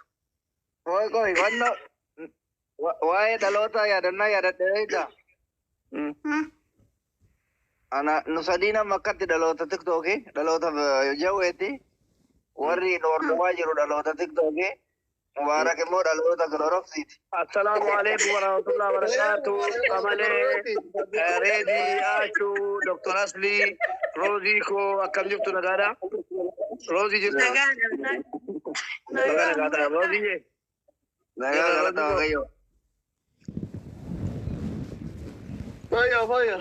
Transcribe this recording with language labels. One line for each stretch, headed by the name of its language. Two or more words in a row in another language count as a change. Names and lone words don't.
Oromo: Qoy wanno waa'ee dhaloota yaadannaa yaadadhee egaa. Ana nu sadiin amma akkatti dhaloota tiktokii dhaloota jaweetii warri dhorkumaa jiru dhaloota tiktokii mubaarak immoo dhaloota kilorofsiiti.
Arabic: السلام عليكم ورحمة الله وبركاته.
Oromo: Kamale, Redi, Achu, Dr. Asli, Rosie ko akkam jirtu nagaadha. Rosie jirtu. Nagaadha. Rosie je. Nagaa galata waaqayyo. Fayya.